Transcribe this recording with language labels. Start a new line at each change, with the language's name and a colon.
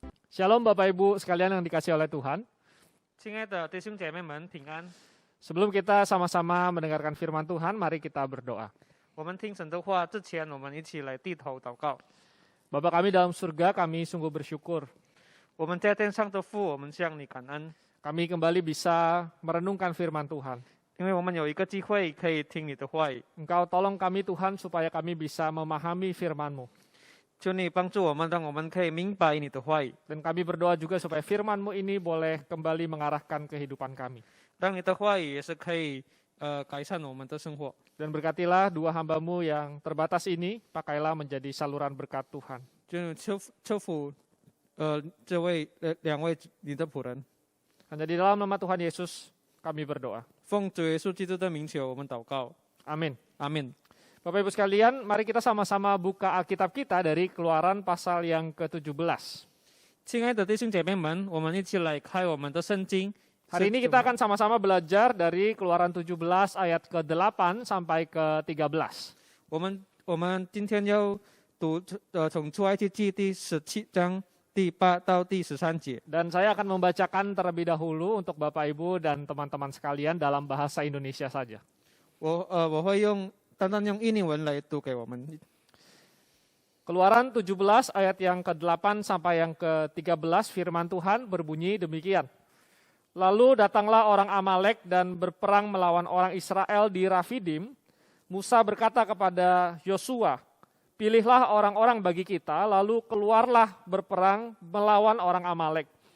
Indonesian: Shalom Bapak Ibu sekalian yang dikasihi oleh Tuhan.
Chinese: 亲爱的弟兄姐妹们，平安！
Indonesian: Sebelum kita sama-sama mendengarkan firman Tuhan, mari kita berdoa.
Chinese: 我们听神的话之前，我们一起来低头祷告。
Indonesian: Bapa kami dalam surga, kami sungguh bersyukur.
Chinese: 我们在天上的父，我们向你感恩，
Indonesian: Kami kembali bisa merenungkan firman Tuhan.
Chinese: 因为我们有一个机会可以听你的话语。
Indonesian: Engkau tolong kami Tuhan supaya kami bisa memahami firman-Mu.
Chinese: 求你帮助我们，让我们可以明白你的话语，
Indonesian: Dan kami berdoa juga supaya firman-Mu ini boleh kembali mengarahkan kehidupan kami.
Chinese: 让你的话语也是可以改善我们的生活。
Indonesian: Dan berkatilah dua hamba-Mu yang terbatas ini, pakailah menjadi saluran berkat Tuhan.
Chinese: 就求福这位两位你的仆人，
Indonesian: Hanya di dalam nama Tuhan Yesus kami berdoa.
Chinese: 奉主耶稣基督的名求，我们祷告，
Indonesian: Amin.
Chinese: 阿门。
Indonesian: Bapak Ibu sekalian, mari kita sama-sama buka Alkitab kita dari Keluaran pasal yang ke-17.
Chinese: 亲爱的弟兄姐妹们，我们一起来开我们的圣经。
Indonesian: Hari ini kita akan sama-sama belajar dari Keluaran 17 ayat ke-8 sampai ke-13.
Chinese: 我们今天要读从出埃及记第17章第8到第13节。
Indonesian: Dan saya akan membacakan terlebih dahulu untuk Bapak Ibu dan teman-teman sekalian dalam bahasa Indonesia saja.
Chinese: 我会单单用印尼文来读给我们。
Indonesian: Keluaran 17 ayat yang ke-8 sampai yang ke-13 firman Tuhan berbunyi demikian. Lalu datanglah orang Amalek dan berperang melawan orang Israel di Rafidim. Musa berkata kepada Yosua, pilihlah orang-orang bagi kita, lalu keluarlah berperang melawan orang Amalek.